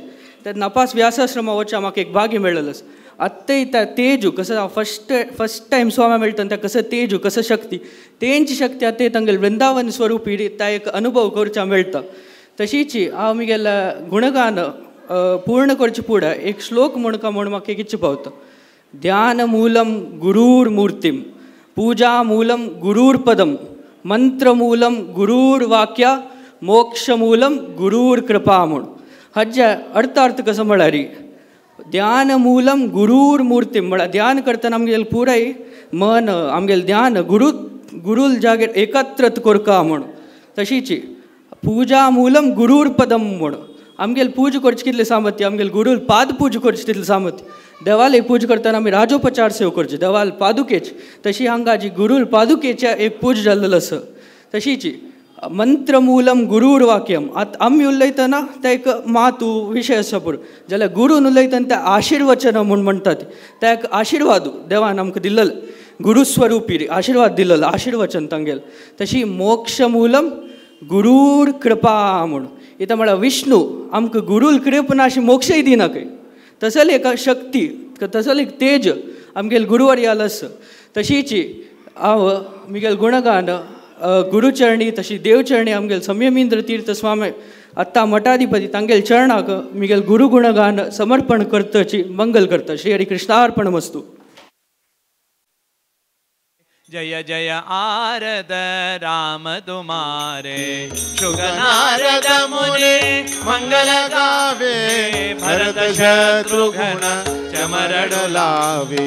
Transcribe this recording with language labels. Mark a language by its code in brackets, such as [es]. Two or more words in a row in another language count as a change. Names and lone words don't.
[kok] त्या नापास व्यासाश्रमा वचच्या म्हाका एक भाग्य मेळ्ळलो आसा. आत्ताय त्या तेजू कसं हांव [en] first time [kok] स्वामा मेळटना त्या कसं तेजू कसं शक्ती तेंची शक्ती आतां तांगेल वृंदावन स्वरुपी त्या एक अनुभव करच्या मेळटा. तशीच हांव म्हगेल्या गुणगान पूर्ण करचे फुडें एक श्लोक म्हणका म्हूण म्हाका एक इच्छा पावता. [sa] ध्यान मूलम गुरूर मूर्तिम पूजा मूलम गुरूर पदम मंत्र मूलम गुरूर वाक्य मोक्ष मूलम गुरूर कृपा म्हूण. [kok] हाच्या अर्थ कसो म्हळ्यार [sa] ध्यान मूलम गुरूर मूर्ती [kok] म्हळ्यार ध्यान करतना आमगेल पुराय मन आमगेल ध्यान गुरूल जागेर एकत्रत करता म्हूण. तशीच [sa] पूजा मूलम गुरूर पदम [kok] म्हूण आमगेल पूज करचे कितले सामर्थ्य आमगेल गुरूल पाद पूज करचे तितले सामर्थ्य. देवाले पूज करतना आमी राजोपचार सेव करचे देवाल पादुकेच तशी हांगा जी गुरूल पादुकेच्या एक पूज जाल्लो आसा. तशीच [sa] मंत्र मूलम गुरूर वाक्यम [kok] आतां आमी उलयतना ते एक मातू विशय आसा पूण जाल्यार गुरून उलयतना त्या आशिर्वचन म्हूण म्हणटात त्या एक आशिर्वाद देवान आमकां दिल्लो गुरुस्वरुपी आशिर्वाद दिल्लो आशिर्वचन तांगेल. तशी [sa] मोक्ष मूलम गुरूर कृपा [kok] म्हूण इता म्हळ्यार विष्णू आमकां गुरूल कृपा अशी मोक्षय दिनाकय तसली एक शक्ती तसलो एक तेज आमगेल गुरुवर्याल आसा. तशीच हांव म्हगेल गुणगान गुरुचरणी तशी देवचरणी आमगेल संयमींद्र तीर्थ स्वामी आत्ता मठाधिपती तांगेल चरणाक म्हगेल गुरुगुणगान समर्पण करताची मंगल करता. [sa] श्री हरी कृष्णार्पण मस्तु. [hi] जय जय आरद राम तुम्हारे शुग नारद मुनि मंगल गावे भरत शत्रुघ्न चमरण लावे